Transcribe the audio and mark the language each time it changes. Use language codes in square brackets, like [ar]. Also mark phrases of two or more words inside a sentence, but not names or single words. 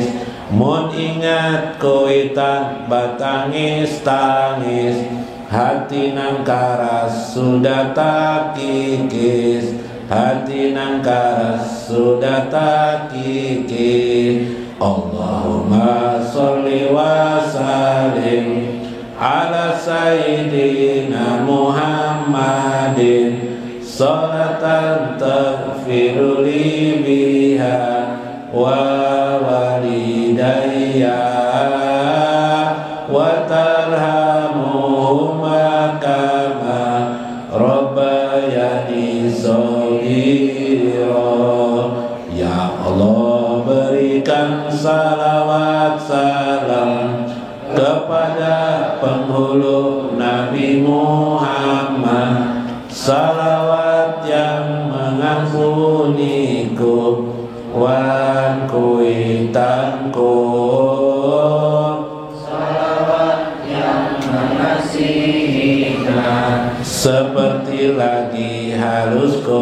[bjn] Mun ingat kuitan batangis tangis, hati nang karas sudah tak kikis, hati nang karas sudah tak kikis. [ar] اللهم صل وسلم على سيدنا محمد، صلاة تغفر لي بها ولوالدي وترحمهما كما ربياني صغيرا. [bjn] Ya Allah, berikan salawat salam kepada penghulu Nabi Muhammad, salawat yang mengampuniku wan kuitanku, salawat yang mengasihikan seperti lagi halusku.